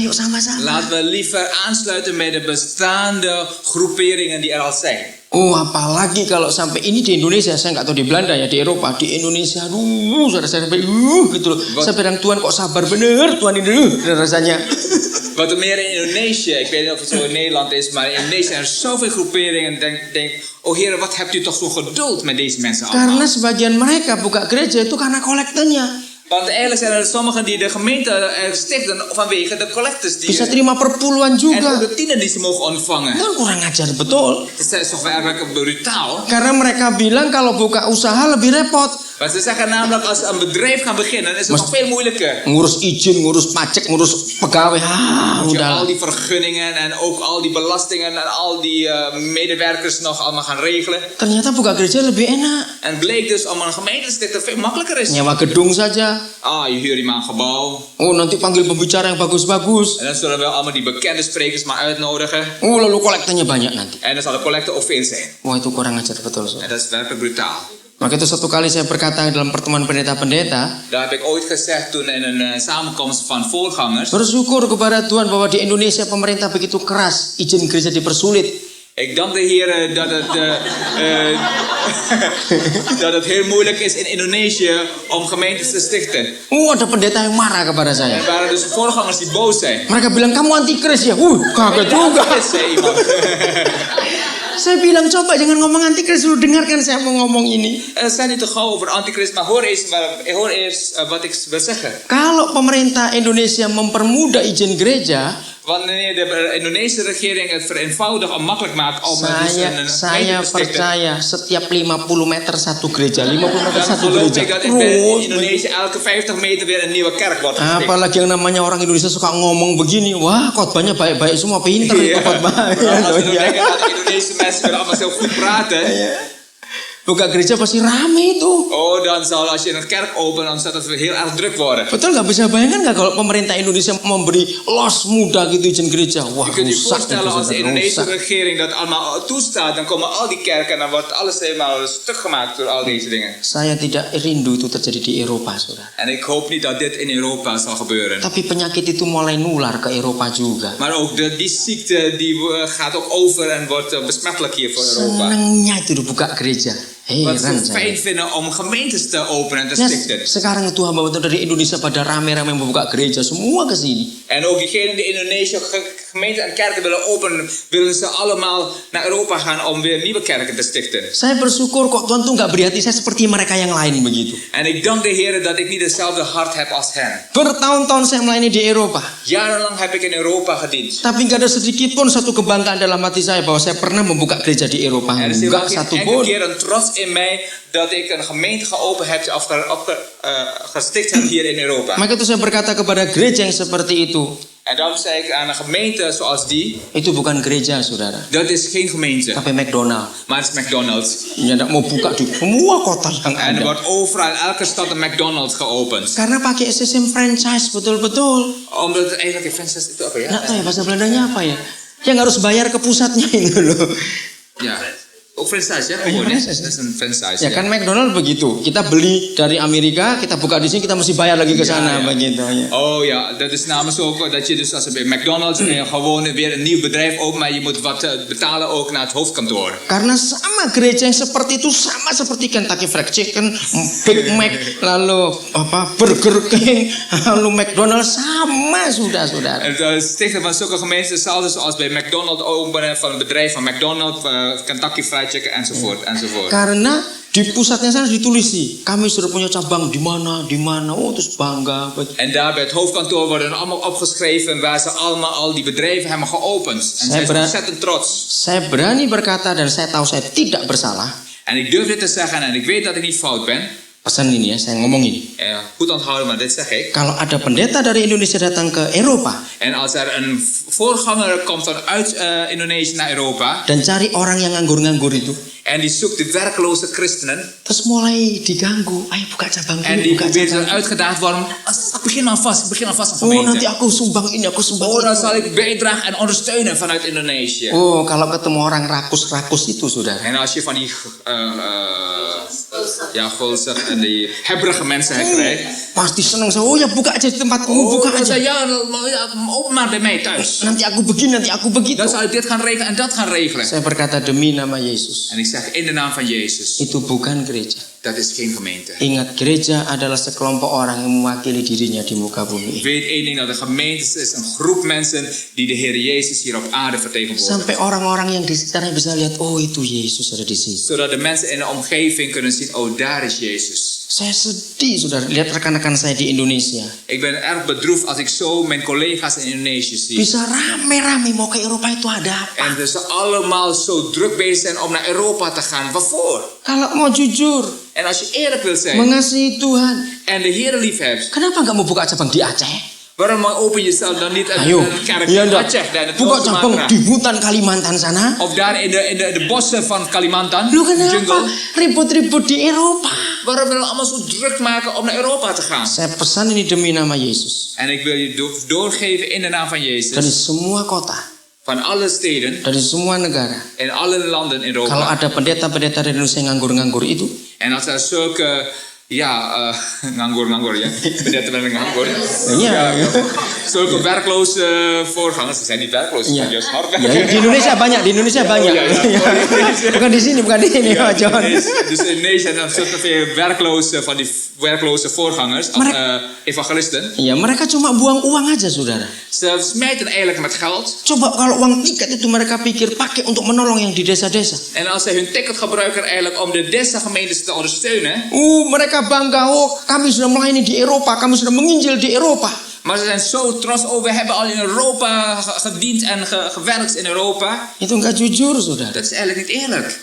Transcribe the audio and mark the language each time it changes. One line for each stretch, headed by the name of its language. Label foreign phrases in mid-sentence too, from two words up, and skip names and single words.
Indonesian: Ayo sama-sama.
Dutch: Laten we liever aansluiten met de bestaande groeperingen die er al zijn.
Indonesian: Oh, apalagi kalau sampai ini di Indonesia, saya nggak tahu di Belanda ya, di Eropa, di Indonesia, saudara saya sampai gitu loh. Saya bilang Tuhan kok sabar bener, Tuhan ini rasanya.
Dutch: Wat er meer in Indonesië, ik weet niet of het zo in Nederland is, maar in Indonesië zijn er zoveel groeperingen. Denk, oh Heer, wat hebt u toch zo'n geduld met deze mensen allemaal?
Indonesian: Karena sebagian mereka buka gereja itu karena kolektenya.
Dutch: Want eigenlijk zijn er sommigen die de gemeente stichten vanwege de collectors die
Indonesian: Bisa terima perpuluhan
Dutch: en
Indonesian: juga.
Dutch: ook de tienden die ze mogen ontvangen.
Indonesian: Kan kurang ajar betul.
Dutch: Het is toch wel erg brutaal.
Indonesian: Karena mereka bilang kalau buka usaha lebih repot.
Dutch: Maar ze zeggen namelijk, als ze een bedrijf gaan beginnen, is het nog veel moeilijker.
Indonesian: Ngurus izin, ngurus pajak, ngurus pegawai.
Dutch: Moet je al
Indonesian: Udah.
Dutch: die vergunningen en ook al die belastingen en al die medewerkers nog allemaal gaan regelen.
Indonesian: Ternyata buka gereja lebih enak.
Dutch: En bleek dus om een gemeente te stichten veel makkelijker is.
Indonesian: Nyewa gedung saja.
Dutch: Ah, je huurt iemand een gebouw.
Indonesian: Oh, nanti panggil pembicara yang bagus-bagus.
Dutch: En dan zullen we allemaal die bekende sprekers maar uitnodigen.
Indonesian: Oh, lalu kolektanya banyak nanti.
Dutch: En dan zal de collecte ook veel zijn.
Indonesian: Wah, itu kurang ajar betul. So.
Dutch: En dat is werkelijk brutaal.
Indonesian: Maka itu satu kali saya berkata dalam pertemuan pendeta-pendeta,
Dutch: Daar heb ik ooit gezegd toen in een samenkomst van voorgangers.
Indonesian: bersyukur kepada Tuhan bahwa di Indonesia pemerintah begitu keras, izin gereja dipersulit.
Dutch: Ik dank de Heer dat het heel moeilijk is in Indonesië om gemeentes te stichten.
Indonesian: Ada pendeta yang marah kepada saya.
Dutch: Er waren dus voorgangers die boos zijn.
Indonesian: Mereka bilang, kamu antikris ya? Kaget juga.
Dutch: Zei iemand.
Indonesian: Saya bilang, coba jangan ngomong antikris dulu, dengarkan saya mau ngomong ini.
Dutch: Zijn niet te gauw over antichrist, maar hoor eerst wat ik wil zeggen.
Indonesian: Kalau pemerintah Indonesia mempermudah izin gereja,
Dutch: Wanneer de Indonesische regering het vereenvoudigt en makkelijk maakt om
Indonesian: saya
Dutch: gemeente te stichten,
Indonesian: percaya setiap 50 meter satu gereja, 50 meter dan satu
Dutch: geloof
Indonesian: gereja.
Dutch: ik dat in Indonesië elke 50 meter weer een nieuwe kerk wordt gesticht.
Indonesian: Apalagi yang namanya orang Indonesia suka ngomong begini, wah khotbahnya baik-baik semua, pinter itu
Dutch: Ja.
Indonesian: khotbah.
Dutch: Als we denken dat de Indonesische mensen kunnen allemaal zo goed praten.
Indonesian: Buka gereja pasti rame itu.
Dutch: Oh, dan zal als je een kerk opent, dan zal het weer heel erg druk worden.
Indonesian: Betul nggak, bisa bayangkan nggak kalau pemerintah Indonesia memberi los mudah gitu izin gereja? Wah,
Dutch: Je kunt je
Indonesian: rusak itu,
Dutch: voorstellen als de
Indonesian: saudara,
Dutch: Indonesische
Indonesian: rusak.
Dutch: regering dat allemaal toestaat, dan komen al die kerken en dan wordt alles helemaal stuk gemaakt door al deze dingen.
Indonesian: Saya tidak rindu itu terjadi di Eropa, saudara.
Dutch: En ik hoop niet dat dit in Europa zal gebeuren.
Indonesian: Tapi penyakit itu mulai nular ke Eropa juga.
Dutch: Maar ook die ziekte die gaat ook over en wordt besmettelijk hier voor Europa.
Indonesian: Senangnya itu dibuka gereja.
Dutch: Wat
Indonesian: Heran
Dutch: ze
Indonesian: saya.
Dutch: fijn vinden om gemeentes te openen en te
Indonesian: Ya,
Dutch: stichten.
Indonesian: sekarang Tuhan bawa dari Indonesia pada rame-rame membuka gereja semua ke sini.
Dutch: En ook diegenen die in Indonesië gemeenten en kerken willen openen, willen ze allemaal naar Europa gaan om weer nieuwe kerken te stichten.
Indonesian: Saya bersyukur kok Tuhan tuh nggak beri hati saya seperti mereka yang lain begitu.
Dutch: En ik dank de Heer dat ik niet hetzelfde hart heb als hen.
Indonesian: Bertahun-tahun saya melayani di Eropa,
Dutch: Jarenlang heb ik in Europa gediend.
Indonesian: tapi nggak ada sedikit pun satu kebanggaan dalam hati saya bahwa saya pernah membuka gereja di Eropa.
Dutch: Er is
Indonesian: Enggak
Dutch: helemaal
Indonesian: satu
Dutch: geen enkele
Indonesian: pun.
Dutch: keer een trots in mij dat ik een gemeente geopend heb of gesticht heb hier in Europa.
Indonesian: Maka itu saya berkata kepada gereja yang seperti itu,
Dutch: En daarom zei ik aan een gemeente zoals die,
Indonesian: itu bukan gereja, saudara,
Dutch: dat is geen gemeente,
Indonesian: tapi McDonald.
Dutch: maar het is McDonald's.
Indonesian: Ya nggak mau buka di semua kota yang
Dutch: En er
Indonesian: ada.
Dutch: wordt overal in elke stad een McDonald's geopend.
Indonesian: Karena pakai sistem franchise betul-betul.
Dutch: Omdat het eigenlijk een franchise
Indonesian: itu apa ya? Nggak tahu ya bahasa Belandanya apa ya. Yang harus bayar ke pusatnya itu loh.
Dutch: Ja, ook franchise ya?
Indonesian: Iya,
Dutch: Gewoon, hè?
Indonesian: franchise.
Dutch: Dat is een franchise.
Indonesian: Ya kan McDonald begitu. Kita beli dari Amerika, kita buka di sini, kita mesti bayar lagi ke
Dutch: Ja,
Indonesian: sana
Dutch: ja.
Indonesian: begitu ya.
Dutch: Oh ja, dat is namens ook dat je dus als je bij McDonald's gewoon weer een nieuw bedrijf opent, maar je moet wat betalen ook naar het hoofdkantoor.
Indonesian: Karena sama gereja yang seperti itu sama seperti Kentucky Fried Chicken, Big Mac, lalu apa Burger King, lalu McDonald sama sudah saudara.
Dutch: En het stichten van zulke gemeenten is hetzelfde zoals bij McDonald's openen van een bedrijf van McDonald's, Kentucky Fried Chicken enzovoort enzovoort.
Indonesian: Karena di pusatnya sana ditulis kami sudah punya cabang di mana, oh terus bangga.
Dutch: En daar bij het hoofdkantoor worden allemaal opgeschreven waar ze allemaal al die bedrijven hebben geopend. En zij zijn ontzettend trots.
Indonesian: Saya berani berkata dan saya tahu saya tidak bersalah.
Dutch: En ik durf dit te zeggen en ik weet dat ik niet fout ben.
Indonesian: Pesan ini ya, saya ngomong ini.
Dutch: Goed onthouden, maar dit zeg ik.
Indonesian: Kalau ada pendeta dari Indonesia datang ke Eropa
Dutch: En als er een voorganger komt vanuit Indonesië naar Europa
Indonesian: dan cari orang yang nganggur-nganggur itu,
Dutch: en die zoekt de werkloze christenen
Indonesian: terus mulai diganggu, ayo buka cabang
Dutch: en
Indonesian: ini,
Dutch: die
Indonesian: buka
Dutch: probeert
Indonesian: cabang
Dutch: dan uitgedaagd worden. Ik begin alvast een
Indonesian: Oh nanti
Dutch: gemeente.
Indonesian: aku sumbang ini, aku sumbang
Dutch: Oh, dan
Indonesian: itu.
Dutch: zal ik bijdragen en ondersteunen vanuit Indonesië.
Indonesian: Oh kalau ketemu orang rakus-rakus itu saudara,
Dutch: En als je van die ja, gulzig en die hebberige mensen krijgt.
Indonesian: pasti seneng. Oh ya buka aja di tempatku,
Dutch: Oh,
Indonesian: buka
Dutch: dan
Indonesian: aja.
Dutch: zei ja, open maar bij mij thuis.
Indonesian: Nanti aku begini, nanti aku begitu.
Dutch: Dan zal ik dit gaan regelen en dat gaan regelen.
Indonesian: Saya berkata demi nama Yesus,
Dutch: En ik zeg in de naam van Jezus,
Indonesian: itu bukan gereja.
Dutch: dat is geen gemeente.
Indonesian: Ingat, gereja adalah sekelompok orang yang mewakili dirinya di muka bumi.
Dutch: Weet één ding, dat de gemeente is een groep mensen die de Heer Jezus hier op aarde vertegenwoordigen.
Indonesian: Sampai orang-orang yang di sekitarnya bisa lihat, oh itu Yesus ada di sini.
Dutch: Zodat de mensen in de omgeving kunnen zien, oh daar is Jezus.
Indonesian: Saya sedih, saudara, lihat rekan-rekan saya di Indonesia.
Dutch: Ik ben erg bedroefd als ik zo mijn collega's in Indonesië zie.
Indonesian: Bisa rame-rame mau ke Eropa itu ada apa?
Dutch: En dat ze allemaal zo druk bezig zijn om naar Europa te gaan. Waarvoor?
Indonesian: Kalau mau jujur,
Dutch: En als je eerlijk wilt zijn
Indonesian: mengasihi Tuhan,
Dutch: en de Heer lief hebt,
Indonesian: kenapa nggak mau buka cabang di Aceh?
Dutch: waarom open je jezelf dan niet
Indonesian: Ayo,
Dutch: een kerk
Indonesian: iya
Dutch: in
Indonesian: enggak?
Dutch: Aceh dan het
Indonesian: Buka
Dutch: Losse
Indonesian: cabang
Dutch: Sumatera?
Indonesian: di hutan Kalimantan sana.
Dutch: Of daar in de bossen van Kalimantan,
Indonesian: Lu kenapa
Dutch: jungle.
Indonesian: ribut-ribut di Eropa?
Dutch: Waarom willen we allemaal zo druk maken om naar Europa te gaan?
Indonesian: Saya pesan ini demi nama Yesus.
Dutch: En ik wil je doorgeven in de naam van
Indonesian: Dari
Dutch: Jezus.
Indonesian: semua kota,
Dutch: Van alle steden,
Indonesian: dari semua negara.
Dutch: in alle landen in
Indonesian: Kalau
Dutch: Europa.
Indonesian: ada pendeta-pendeta dari Indonesia yang nganggur-nganggur itu,
Dutch: En als er zulke,
Indonesian: nganggur ya, pendeta
Dutch: met een
Indonesian: nganggur. Iya.
Dutch: Zulke werkloze voorgangers, ze zijn niet werkloos, ze
Indonesian: Iya.
Dutch: zijn juist hard
Indonesian: Ya,
Dutch: werken.
Indonesian: di Indonesia banyak, di Indonesia banyak.
Dutch: ja, ja.
Indonesian: Ya. Bukan di sini, bukan di sini,
Dutch: Ja,
Indonesian: Pak John.
Dutch: dus in Nederland zijn er zulke veel werkloze van die werkloze voorgangers, evangelisten.
Indonesian: Ya, mereka cuma buang uang aja, saudara.
Dutch: Ze smijten eigenlijk met geld.
Indonesian: Coba kalau uang tiket itu mereka pikir pakai untuk menolong yang di desa-desa.
Dutch: En als ze hun ticket gebruiken eigenlijk om de desa-gemeentes te ondersteunen.
Indonesian: Mereka bangga, kami sudah melayani di Eropa, kami sudah menginjil di Eropa.
Dutch: Maar ze zijn zo trots, we hebben al in Europa gediend en gewerkt in Europa.
Indonesian: Itu enggak jujur, saudara.
Dutch: Dat is eigenlijk niet eerlijk.